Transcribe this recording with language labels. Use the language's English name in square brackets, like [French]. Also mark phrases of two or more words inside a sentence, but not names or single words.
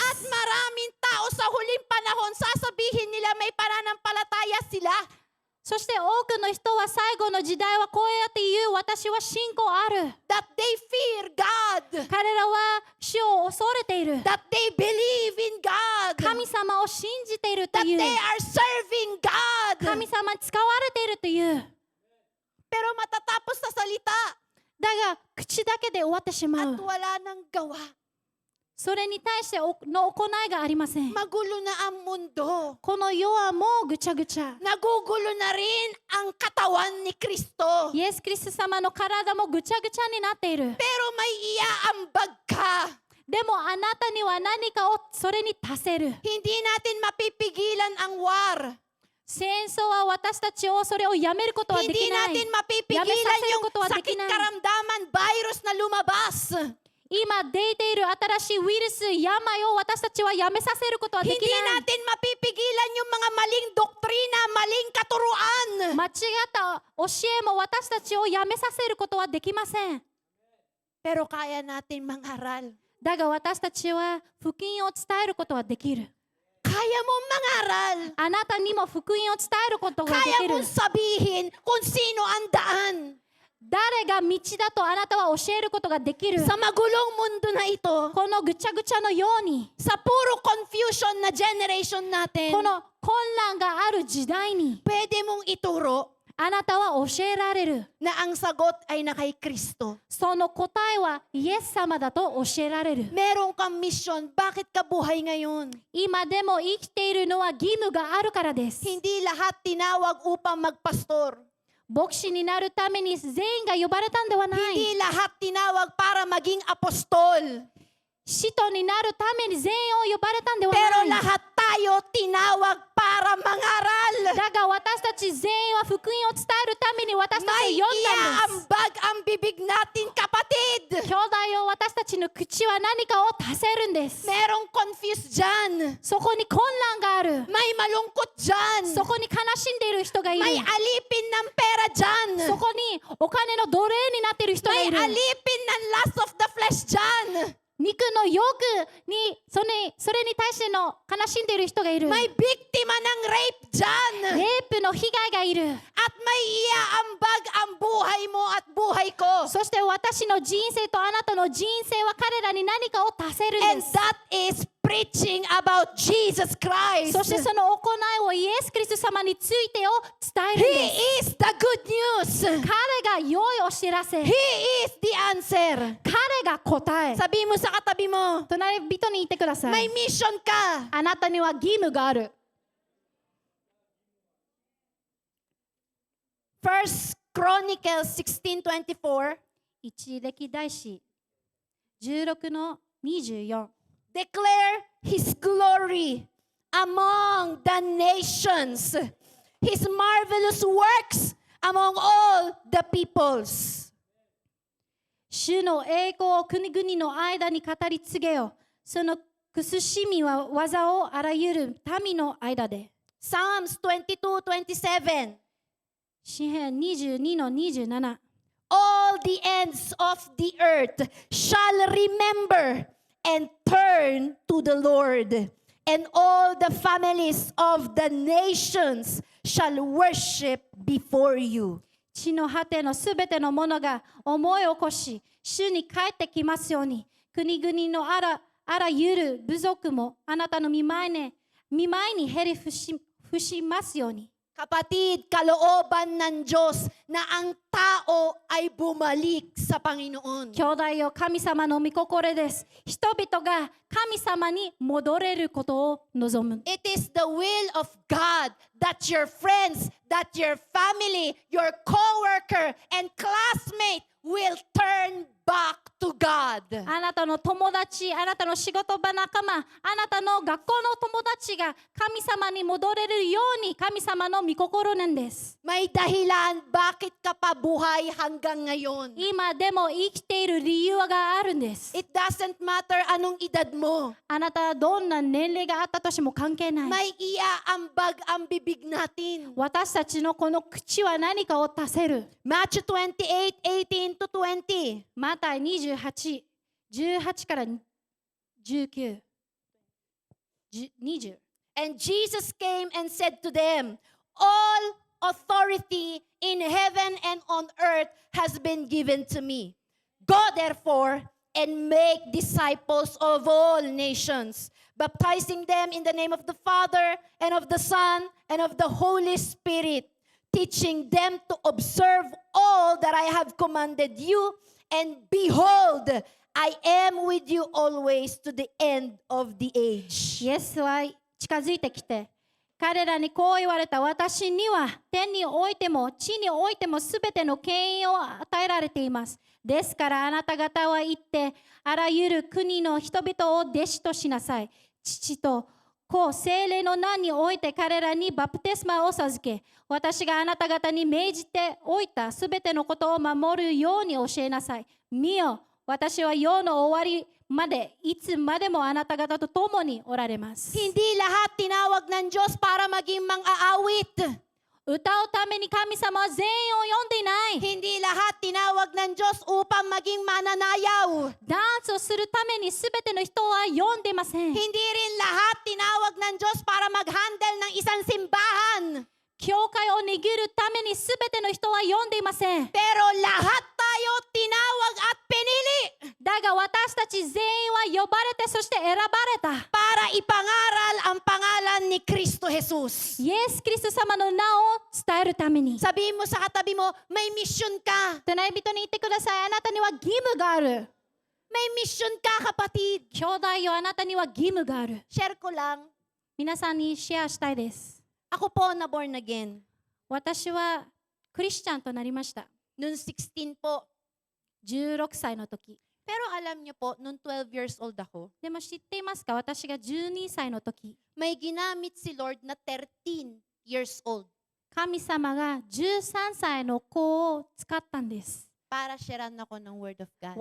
[Filipino] At maraming tao sa huling panahon, sasabihin nila may pananampalataya sila. [Japanese] そして多くの人は最後の時代はこうやって言う。私は信仰ある。 [English] That they fear God. [Japanese] 彼らは主を恐れている。 [English] That they believe in God. [Japanese] 神様を信じていると [English] That [Japanese] いう。 [English] they are serving God. [Japanese] 神様に使われているという。 [Filipino] Pero matatapos sa salita [Japanese] だが口だけで終わってしま [Filipino] at [Japanese] う。 [Filipino] wala nang gawa. [Japanese] それに対しての行いがありません。 [Filipino] Magulo na ang mundo. [Japanese] この世はもうぐちゃぐちゃ。 [Filipino] Nagugulo na rin ang katawan ni Kristo. [Japanese] イエス・キリスト様の体もぐちゃぐちゃになっている。 [Filipino] Pero may iaambag ka. [Japanese] でもあなたには何かをそれに足せる。 [Filipino] Hindi natin mapipigilan ang war. [Japanese] 戦争は私たちをそれをやめることはで [Filipino] Hindi [Japanese] きない。 [Filipino] natin mapipigilan Yamesasayo yung ko to, sakit di kinay. karamdaman, virus na lumabas. [Japanese] 今出ている新しいウイルス、病を私たちはやめさせることはでき [Filipino] Hindi [Japanese] ない。 [Filipino] natin mapipigilan yung mga maling doktrina, maling katuruan. [Japanese] 間違った教えも私たちをやめさせることはできません。 [Filipino] Pero kaya natin mangaral. [Japanese] だが私たちは福音を伝えることはできる。 [Filipino] Kaya mong mangaral. [Japanese] あなたにも福音を伝えることがで [Filipino] Kaya [Japanese] きる。 [Filipino] mong sabihin kung sino ang daan. [Japanese] 誰が道だとあなたは教えることができる。 [Filipino] Sa magulong mundo na ito, [Japanese] このぐちゃぐちゃのように、 [Filipino] sa puro confusion na generation natin, [Japanese] この混乱がある時代に、 [Filipino] pwede mong ituro [Japanese] あなたは教えられる。 [Filipino] na ang sagot ay na kay Kristo. [Japanese] その答えはイエス様だと教えられる。 [Filipino] Meron kang mission. Bakit ka buhay ngayon? [Japanese] 今でも生きているのは義務があるからです。 [Filipino] Hindi lahat tinawag upang magpastor. [Japanese] 牧師になるために全員が呼ばれたんではない。 [Filipino] Hindi lahat tinawag para maging apostol. [Japanese] 使徒になるために全員を呼ばれたんでは [Filipino] Pero [Japanese] ない。 [Filipino] lahat tayo tinawag para mangaral. [Japanese] だが私たち全員は福音を伝えるために私たち [Filipino] May [Japanese] を呼んだんです。 [Filipino] iaambag ang bibig natin, kapatid. [Japanese] 兄弟を私たちの口は何かを足せるんです。 [Filipino] Merong confused dyan. [Japanese] そこに混乱がある。 [Filipino] May malungkot dyan. [Japanese] そこに悲しんでいる人がいる。 [Filipino] May alipin ng pera dyan. [Japanese] そこにお金の奴隷になっている人が [Filipino] May [Japanese] いる。 [Filipino] alipin ng [English] lust of the flesh [Filipino] dyan. [Japanese] 肉の欲にそれに対しての悲しんでいる人がいる。 [Filipino] May biktima ng rape dyan. [Japanese] レイプの被害がいる。 [Filipino] At may iaambag ang buhay mo at buhay ko. [Japanese] そして私の人生とあなたの人生は彼らに何かを足せるん [English] And [Japanese] です。 [English] that is preaching about Jesus Christ. [Japanese] そしてその行いをイエス・キリスト様についてを伝えるんで [English] He [Japanese] す。 [English] is the good news. [Japanese] 彼が良いお知らせ。 [English] He is the answer. [Japanese] 彼が答え。 [Filipino] Sabi mo sa katabi mo, [Japanese] 隣人に言ってくださ [Filipino] may [Japanese] い。 [Filipino] mission ka. [Japanese] あなたには義務がある。 [English] First Chronicles 16:24. [Japanese] 一歴代史16の24。 [English] Declare His glory among the nations, His marvelous works among all the peoples. [Japanese] 主の栄光を国々の間に語り継げよ。その慎みは技をあらゆる民の間で。 [English] Psalms 22:27. [Japanese] 詩編22の27。 [English] All the ends of the earth shall remember and turn to the Lord, and all the families of the nations shall worship before you. [Japanese] 地の果てのすべてのものが思い起こし、主に帰ってきますように。国々のあらゆる部族もあなたの見舞いにへり伏しますように。 [Filipino] Kapatid, kalooban ng Diyos na ang tao ay bumalik sa Panginoon. [Japanese] 兄弟よ、神様の御心です。人々が神様に戻れることを望む。 [English] It is the will of God that your friends, that your family, your coworker, and classmate will turn back to God. [Japanese] あなたの友達、あなたの仕事場仲間、あなたの学校の友達が神様に戻れるように神様の御心なんです。 [Filipino] May dahilan bakit ka pa buhay hanggang ngayon. [Japanese] 今でも生きている理由があるんです。 [English] It doesn't matter [Filipino] anong edad mo. [Japanese] あなたはどんな年齢があったとしても関係ない。 [Filipino] May iaambag ang bibig natin. [Japanese] 私たちのこの口は何かを足せる。 [English] Matthew 28:18-20. [Japanese] マタイ28、18から19、20。 [English] And Jesus came and said to them, All authority in heaven and on earth has been given to me. Go therefore and make disciples of all nations, baptizing them in the name of the Father and of the Son and of the Holy Spirit, teaching them to observe all that I have commanded you. And behold, I am with you always to the end of the age. [Japanese] イエスは近づいてきて、彼らにこう言われた。私には天においても地においてもすべての権威を与えられています。ですからあなた方は行って、あらゆる国の人々を弟子としなさい。父と子、聖霊の名において彼らにバプテスマを授け、私があなた方に命じておいたすべてのことを守るように教えなさい。見よ、 私は世の終わりまで、いつまでもあなた方と共におられます。 [Filipino] Hindi lahat tinawag ng Diyos para maging mang-aawit. [Japanese] 歌うために神様は全員を呼んでいない。 [Filipino] Hindi lahat tinawag ng Diyos upang maging mananayaw. [Japanese] ダンスをするために全ての人は呼んでいません。 [Filipino] Hindi rin lahat tinawag ng Diyos para mag-handle ng isang simbahan. [Japanese] 教会を握るために全ての人は呼んでいません。 [Filipino] Pero lahat tayo tinawag at pinili [Japanese] だが私たち全員は呼ばれて、そして選ばれた。 [Filipino] para ipangaral ang pangalan ni Kristo Jesus. [Japanese] イエス・キリスト様の名を伝えるために。 [Filipino] Sabihin mo sa katabi mo, may mission ka. [Japanese] 隣人に言ってください。あなたには義務がある。 [Filipino] May mission ka, kapatid. [Japanese] 兄弟よ、あなたには義務がある。 [Filipino] Share ko lang. [Japanese] 皆さんにシェアしたいです。 [Filipino] Ako po na [English] born again. [Japanese] 私はクリスチャンとなりました。 [Filipino] Noon 16 po. [Japanese] 16 歳の時。 [Filipino] Pero alam niyo po, noon 12 [English] years old [Filipino] ako, [Japanese] でも知っていますか、私が12歳の時、 [Filipino] may ginamit si Lord na 13 [English] years old [Japanese] 神様が13歳の子を使ったんです。 [Filipino] para sharean ako ng [English] Word of God.